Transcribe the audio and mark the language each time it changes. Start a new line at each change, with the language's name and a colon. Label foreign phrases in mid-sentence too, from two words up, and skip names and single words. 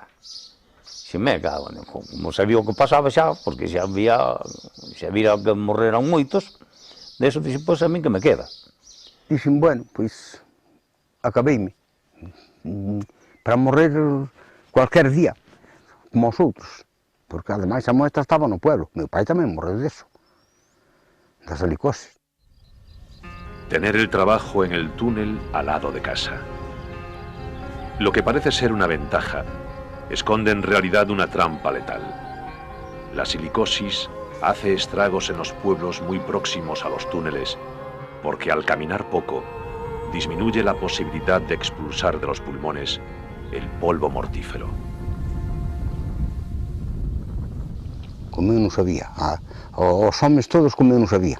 Galician: Xa me cago, como sabía o que pasaba xa, porque xa vira que morreran moitos, deso dixen, pois a min que me queda. Dixen, bueno, pois, acabeime, para morrer cualquier día, como os outros. Porque ademais a moita estaba no pueblo. Meu pai tamén morreu deso, da silicosis.
Spanish: Tener el trabajo en el túnel al lado de casa. Lo que parece ser una ventaja, esconde en realidad una trampa letal. La silicosis hace estragos en los pueblos muy próximos a los túneles, porque al caminar poco, disminuye la posibilidad de expulsar de los pulmones el polvo mortífero.
Galician: Como eu non sabía, os homes todos como eu non sabía.